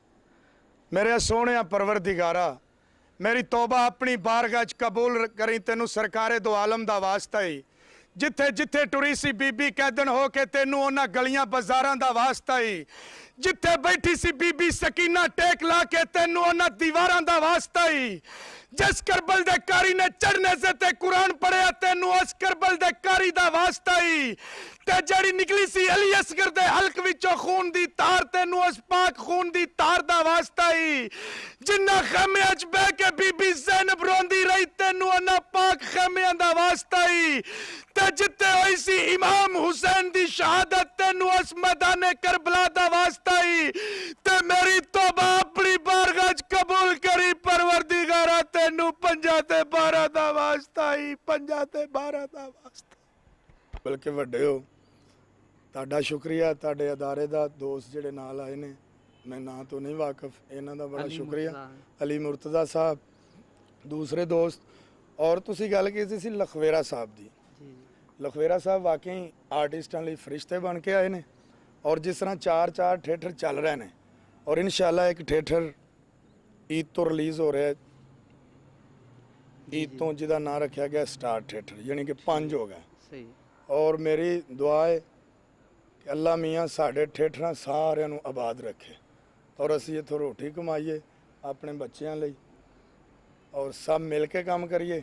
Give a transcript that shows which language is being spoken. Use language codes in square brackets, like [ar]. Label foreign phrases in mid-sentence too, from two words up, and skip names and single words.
[pa] ਮੇਰੇ ਸੋਹਣਿਆ ਪਰਵਰਦੀਗਾਰਾ, ਮੇਰੀ ਤੋਬਾ ਆਪਣੀ ਬਾਰਗਾਹ 'ਚ ਕਬੂਲ ਕਰੀ, ਤੈਨੂੰ ਸਰਕਾਰੇ ਦੋ ਆਲਮ ਦਾ ਵਾਸਤਾ ਹੀ। ਜਿੱਥੇ ਜਿੱਥੇ ਟੁਰੀ ਸੀ ਬੀਬੀ ਕੈਦਨ ਹੋ ਕੇ, ਤੈਨੂੰ ਉਹਨਾਂ ਗਲੀਆਂ ਬਾਜ਼ਾਰਾਂ ਦਾ ਵਾਸਤਾ ਹੀ। ਜਿੱਥੇ ਬੈਠੀ ਸੀ ਬੀਬੀ ਸਕੀਨਾ ਟੇਕ ਲਾ ਕੇ, ਤੈਨੂੰ ਉਹਨਾਂ ਦੀਵਾਰਾਂ ਦਾ ਵਾਸਤਾ ਹੀ। ਜਿਸ ਕਰਬਲ ਦੇ ਕਾਰੀ ਨੇ ਚੜ੍ਹਨੇ ਸੇ ਤੇ ਕੁਰਾਨ ਪੜ੍ਹਿਆ, ਤੈਨੂੰ ਉਸ ਕਰਬਲ ਦੇ ਕਾਰੀ ਦਾ ਵਾਸਤਾ ਹੀ। ਤੇ ਜੜੀ ਨਿਕਲੀ ਸੀ ਅਲੀ ਅਸਗ਼ਰ ਦੇ ਹਲਕ ਵਿਚੋਂ ਖ਼ੂਨ ਦੀ ਤਾਰ, ਤੈਨੂੰ ਉਸ ਪਾਕ ਖ਼ੂਨ ਦੀ ਤਾਰ ਦਾ ਵਾਸਤਾ ਹੀ। ਜਿਨ੍ਹਾਂ ਖੇਮੇ ਅਚ ਬਹਿ ਕੇ ਬੀਬੀ ਜ਼ੈਨਬ ਰੋਂਦੀ ਰਹੀ, ਤੈਨੂੰ ਉਨ੍ਹਾਂ ਪਾਕ ਖੇਮਿਆਂ ਦਾ ਵਾਸਤਾ ਹੀ। ਤੇ ਜਿੱਥੇ ਹੋਈ ਸੀ ਇਮਾਮ ਹੁਸੈਨ ਦੀ ਸ਼ਹਾਦਤ, ਤੈਨੂੰ ਉਸ ਮੈਦਾਨੇ ਕਰਬਲਾ ਦਾ ਵਾਸਤਾ ਹੀ। ਤੇ ਮੇਰੀ ਤੌਬਾ ਅਪਣੀ ਬਾਰਗਾਹ ਚ ਕਬੂਲ ਕਰੀ ਪਰਵਰਦਿਗਾਰਾ, ਤੈਨੂੰ 5 ਤੇ 12 ਦਾ ਵਾਸਤਾ ਹੀ, 5 ਤੇ 12 ਦਾ ਵਾਸਤਾ। ਬਲਕਿ ਵੱਡੇ ਹੋ, ਤੁਹਾਡਾ ਸ਼ੁਕਰੀਆ। ਤੁਹਾਡੇ ਅਦਾਰੇ ਦਾ ਦੋਸਤ ਜਿਹੜੇ ਨਾਲ ਆਏ ਨੇ, ਮੈਂ ਨਾਂ ਤੋਂ ਨਹੀਂ ਵਾਕਿਫ, ਇਹਨਾਂ ਦਾ ਬੜਾ ਸ਼ੁਕਰੀਆ। ਅਲੀ ਮੁਰਤਜ਼ਾ ਸਾਹਿਬ, ਦੂਸਰੇ ਦੋਸਤ। ਔਰ ਤੁਸੀਂ ਗੱਲ ਕੀਤੀ ਸੀ ਲਖਵੇਰਾ ਸਾਹਿਬ ਦੀ। ਲਖਵੇਰਾ ਸਾਹਿਬ ਵਾਕਈ ਆਰਟਿਸਟਾਂ ਲਈ ਫਰਿਸ਼ਤੇ ਬਣ ਕੇ ਆਏ ਨੇ। ਔਰ ਜਿਸ ਤਰ੍ਹਾਂ 4 ਥੀਏਟਰ ਚੱਲ ਰਹੇ ਨੇ, ਔਰ ਇਨਸ਼ਾਅੱਲਾ ਇੱਕ ਥੀਏਟਰ ਈਦ ਤੋਂ ਰਿਲੀਜ਼ ਹੋ ਰਿਹਾ, ਈਦ ਤੋ ਜਿਦਾ ਨਾਮ ਰੱਖਾ ਗਯਾ ਸਟਾਰ ਥੀਏਟਰ, ਯਾਨੀ ਕਿ 5 ਹੋ ਗਏ। सही। [ur] اور میری دعا ہے کہ اللہ میاں [pa] ਸਾਡੇ ਥੀਏਟਰ ਸਾਰੇ ਆਬਾਦ ਰੱਖੇ ਔਰ ਅਸੀਂ ਇੱਥੋਂ ਰੋਟੀ ਕਮਾਈਏ ਅਪਣੇ ਬੱਚਿਆਂ ਲਿਏ ਔਰ ਸਭ ਮਿਲ ਕੇ ਕੰਮ ਕਰੀਏ।